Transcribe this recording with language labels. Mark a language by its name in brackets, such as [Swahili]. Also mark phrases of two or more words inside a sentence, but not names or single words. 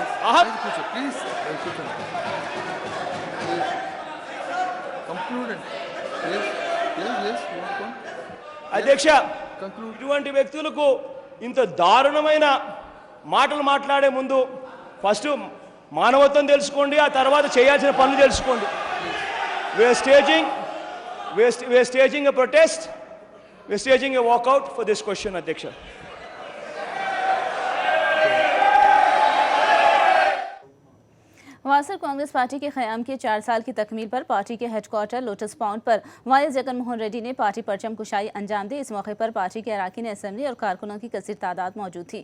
[Telugu] అధ్యక్ష, ఇటువంటి వ్యక్తులకు ఇంత దారుణమైన మాటలు మాట్లాడే ముందు ఫస్ట్ మానవత్వం తెలుసుకోండి, ఆ తర్వాత చేయాల్సిన పనులు తెలుసుకోండి. [English] We're staging a protest, we're staging a walkout for this question. [Telugu] అధ్యక్ష, [Urdu] واسر کانگریس پارٹی کے قیام کے 4 سال کی تکمیل پر پارٹی کے ہیڈکوارٹر لوٹس پاؤنڈ پر وائی ایس جگن موہن ریڈی نے پارٹی پرچم کشائی انجام دی. اس موقع پر پارٹی کے ارکان اسمبلی اور کارکنوں کی کثیر تعداد موجود تھی.